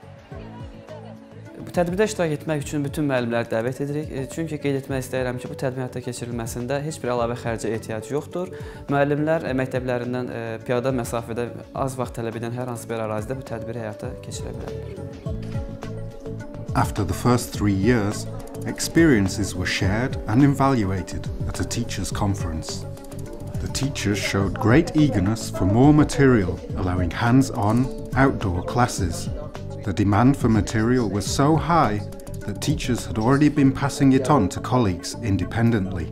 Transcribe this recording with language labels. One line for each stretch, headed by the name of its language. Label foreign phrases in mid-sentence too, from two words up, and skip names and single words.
Azerbaijani: Bu tədbirdə iştirak etmək üçün bütün müəllimləri dəvət edirik. Çünki qeyd etmək istəyirəm ki, bu tədbirin həyata keçirilməsində heç bir əlavə xərcə ehtiyac yoxdur. Müəllimlər məktəblərindən piyada məsafədə az vaxt tələb edən hər hansı bir ərazidə bu tədbiri həyata keçirə bilərlər.
English: After the first 3 years, experiences were shared and evaluated at a teachers' conference. The teachers showed great eagerness for more material, allowing hands-on, outdoor classes. The demand for material was so high that teachers had already been passing it on to colleagues independently.